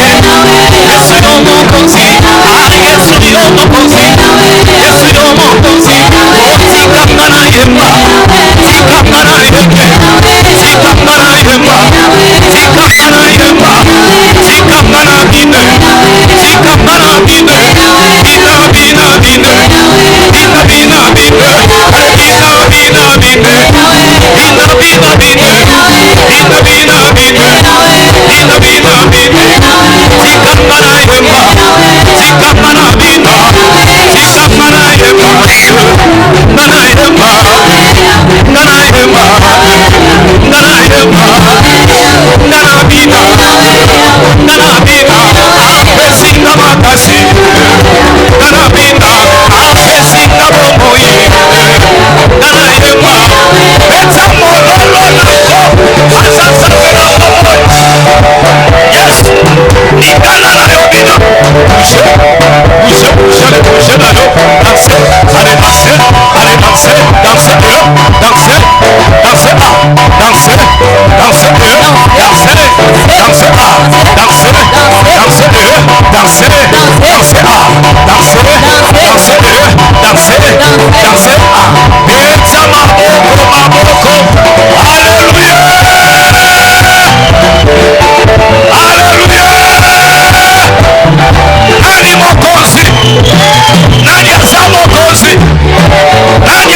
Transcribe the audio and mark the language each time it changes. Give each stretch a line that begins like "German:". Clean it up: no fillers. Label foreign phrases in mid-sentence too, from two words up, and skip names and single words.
Lingala: yesu yo mokonzi yesu yo mokonzi yesu yo mokonzi tikanga na yemba tikanga na yembe tikanga na yemba tikanga na yemba tikanga na bine tikanga na bine bina bina bine bina bina bine bina bina bine bina bina bine bina bina bine bina bina bine tikanga na yemba tikanga na bina tikanga na yemba ngana yemba ngana yemba ngana yemba ngana bina ngana bina apesinga makasi ngana bina apesinga bomoi ngana yemba beta mololo nako asasafela bomoi yes nikana na yo
French: bina bouge bouge bouge le bouge
Lingala: na yo
French: danse allez danse allez danse danse danse danse danse danse danse danse danse danse danse danse danse danse danse
Lingala: beta maboko maboko haleluya haleluya nani mokozi nani aza mokozi nani